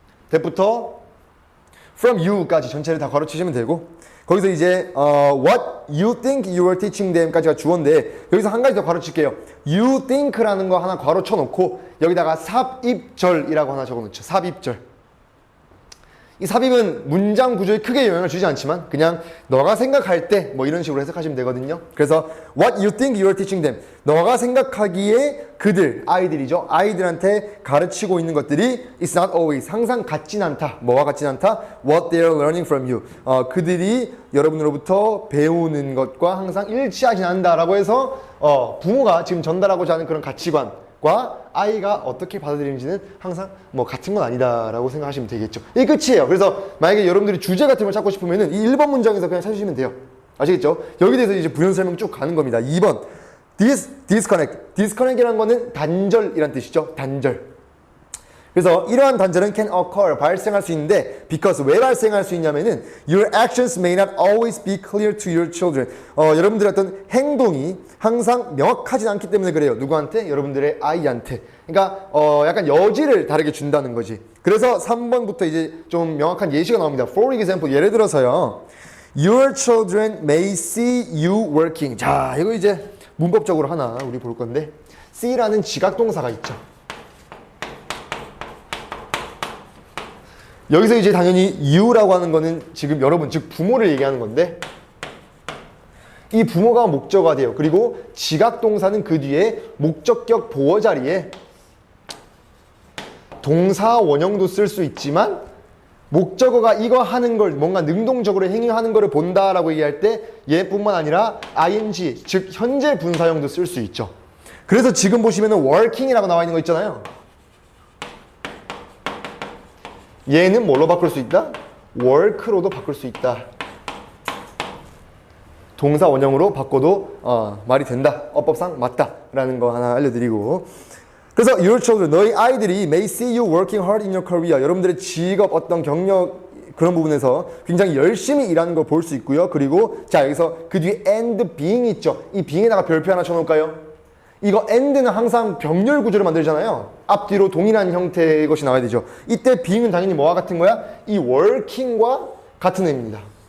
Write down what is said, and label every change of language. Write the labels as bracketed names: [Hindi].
[English] that [Korean] 부터 [English] from you [Korean] 까지 전체를 다 괄호치시면 되고 거기서 이제 [English] what you think you are teaching them [Korean] 까지가 주어인데 여기서 한 가지 더 괄호칠게요. [English] you think [Korean] 라는 거 하나 괄호 쳐놓고 여기다가 삽입절이라고 하나 적어놓죠. 삽입절. 이 삽입은 문장 구조에 크게 영향을 주지 않지만 그냥 너가 생각할 때 뭐 이런 식으로 해석하시면 되거든요. 그래서 [English] what you think you are teaching them [Korean] 너가 생각하기에 그들, 아이들이죠. 아이들한테 가르치고 있는 것들이 [English] is not always [Korean] 항상 같진 않다. 뭐와 같진 않다? [English] what they are learning from you [Korean] 그들이 여러분으로부터 배우는 것과 항상 일치하진 않는다라고 해서 부모가 지금 전달하고자 하는 그런 가치관과 아이가 어떻게 받아들이는지는 항상 뭐 같은 건 아니다라고 생각하시면 되겠죠. 이게 끝이에요. 그래서 만약에 여러분들이 주제 같은 걸 찾고 싶으면은 이 1번 문장에서 그냥 찾으시면 돼요. 아시겠죠? 여기 대해서 이제 부연 설명 쭉 가는 겁니다. 2번 disconnect. disconnect이라는 거는 단절이란 뜻이죠. 단절. 그래서 이러한 단절은 [English] can occur, [Korean] 발생할 수 있는데 [English] because [Korean] 왜 발생할 수 있냐면은 [English] your actions may not always be clear to your children. [Korean] 여러분들의 어떤 행동이 항상 명확하진 않기 때문에 그래요. 누구한테? 여러분들의 아이한테. 그러니까 약간 여지를 다르게 준다는 거지. 그래서 3번부터 이제 좀 명확한 예시가 나옵니다. [English] For example, [Korean] 예를 들어서요. [English] Your children may see you working. [Korean] 자, 이거 이제 문법적으로 하나 우리 볼 건데 see라는 지각동사가 있죠. 여기서 이제 당연히 you라고 하는 거는 지금 여러분 즉 부모를 얘기하는 건데 이 부모가 목적어가 돼요. 그리고 지각동사는 그 뒤에 목적격 보어 자리에 동사 원형도 쓸 수 있지만 목적어가 이거 하는 걸 뭔가 능동적으로 행위하는 거를 본다라고 얘기할 때 얘뿐만 아니라 ing 즉 현재 분사형도 쓸 수 있죠. 그래서 지금 보시면은 working이라고 나와 있는 거 있잖아요. 얘는 뭘로 바꿀 수 있다? work로도 바꿀 수 있다. 동사 원형으로 바꿔도 말이 된다. 어법상 맞다라는 거 하나 알려드리고 그래서 [English] your children, [Korean] 너희 아이들이 [English] may see you working hard in your career. [Korean] 여러분들의 직업 어떤 경력 그런 부분에서 굉장히 열심히 일하는 걸 볼 수 있고요. 그리고 자 여기서 그 뒤에 [English] and being [Korean] 있죠. 이 being에다가 별표 하나 쳐놓을까요? 이거 and는 항상 병렬 구조를 만들잖아요. 앞뒤로 동일한 형태의 것이 나와야 되죠. 이때 being은 당연히 뭐와 같은 거야? 이 working과 같은 의미입니다.